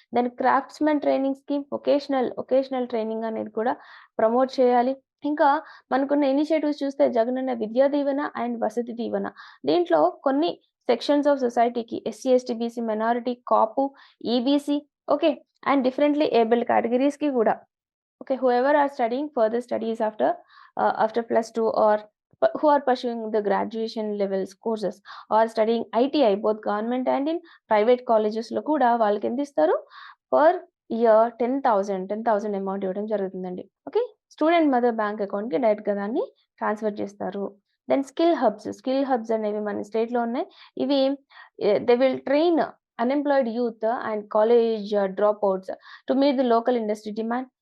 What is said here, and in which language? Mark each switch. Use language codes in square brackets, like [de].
[te] Then craftsmen training scheme, vocational training అనేది కూడా promote చేయాలి. ఇంకా మనకున్న ఇనిషియేటివ్స్ చూస్తే జగనన్న విద్యా దీవెన అండ్ వసతి దీవెన. దీంట్లో కొన్ని సెక్షన్స్ ఆఫ్ సొసైటీకి SC, ST, BC, minority, Kapu, EBC, okay, and differently abled కేటగరీస్‌కి గూడా. [en] Okay, whoever are studying further studies after plus 2, or who are pursuing the graduation levels courses or studying ITI both government and in private colleges [te] లో కూడా వాళ్ళకి ఎంత ఇస్తారు? Per year 10,000 amount ఇవ్వడం జరుగుతుందండి. Okay. Student mother bank అకౌంట్‌కి డైరెక్ట్‌గా దాన్ని ట్రాన్స్‌ఫర్ చేస్తారు. దెన్ స్కిల్ హబ్స్ అనేవి మన స్టేట్‌లో ఉన్నాయి. ఇవి [en] They will train unemployed youth and college drop outs to meet the local industry demand.